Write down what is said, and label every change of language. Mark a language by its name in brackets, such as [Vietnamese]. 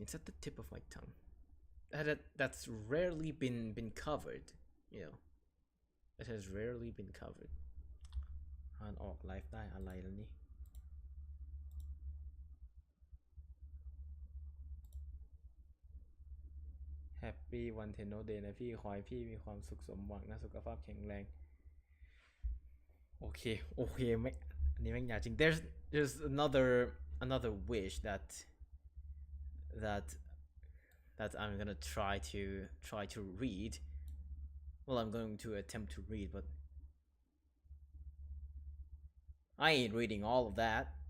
[English] It's at the tip of my tongue. That's rarely been covered. You know, it has rarely been covered. [Thai] อ่านออกไลฟ์ได้อะไรแล้วนี่ [English] Happy One Tenno Day [Thai] นะพี่ขอให้พี่มีความสุขสมหวังนะสุขภาพแข็งแรงโอเคไม่อันนี้แม่งยาวจริง [English] there's another wish that that I'm gonna try to read. Well, I'm going to attempt to read, but I ain't reading all of that.